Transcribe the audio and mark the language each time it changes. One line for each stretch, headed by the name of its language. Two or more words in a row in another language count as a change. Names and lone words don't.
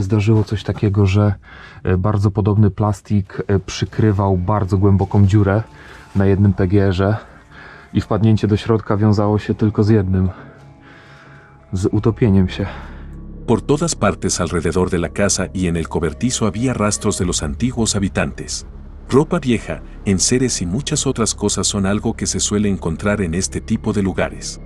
Polish: zdarzyło coś takiego, że bardzo podobny plastik przykrywał bardzo głęboką dziurę na jednym PGR-ze i wpadnięcie do środka wiązało się tylko z jednym, z utopieniem się.
Spanish: Por todas partes alrededor de la casa y en el cobertizo había rastros de los antiguos habitantes. Ropa vieja, enseres y muchas otras cosas son algo que se suele encontrar en este tipo de lugares.